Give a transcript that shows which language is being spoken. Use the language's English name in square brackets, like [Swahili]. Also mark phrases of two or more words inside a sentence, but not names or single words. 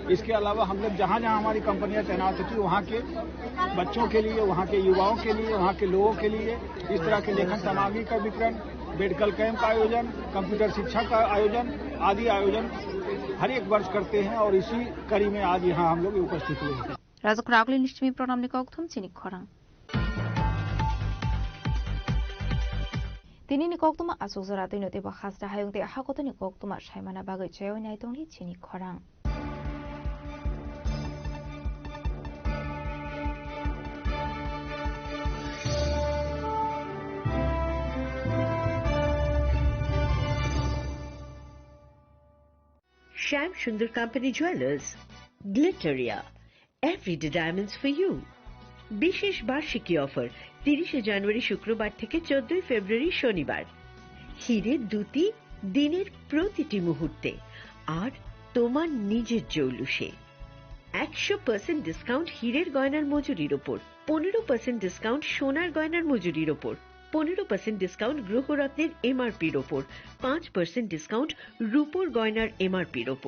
[Hindi] इसके अलावा हम लोग जहाँ जहाँ हमारी कंपनियां तैनात होती वहाँ के बच्चों के लिए, वहाँ के युवाओं के लिए, वहाँ के लोगों के लिए इस तरह के लेखन सामग्री का वितरण, मेडिकल कैंप का आयोजन, कंप्यूटर शिक्षा का आयोजन आदि आयोजन हर एक वर्ष करते हैं और इसी कड़ी में आज यहाँ हम लोग उपस्थित हुए हैं। [Kok Borok] राजक रागली निश्चिमी प्रोग्राम निकौकथुम चिनिक खरां तिनी निकौकतुमा आसुजरा तैनोते बखासदा हायंते हाकोतो निकौकतुमा सायमाना बागै चयाव नायतंगि चिनिक खरां [English] Shyam Sundar Company Jewelers, Glitteria, Everyday Diamonds for You. [Bangla] বিশেষ বার্ষিকী অফার 30 জানুয়ারি শুক্রবার থেকে 14 ফেব্রুয়ারি শনিবার। হীরের দুটি দিনের প্রতিটি মুহূর্তে আর তোমার নিজের জৌলুসে 100% ডিসকাউন্ট হীরের গয়নার মজুরির ওপর, 15% ডিসকাউন্ট সোনার গয়নার মজুরির ওপর, 15% ডিসকাউন্ট গ্রহরত্নের এমআরপির ওপর, 5% ডিসকাউন্ট রূপোর গয়নার এমআরপির ওপর।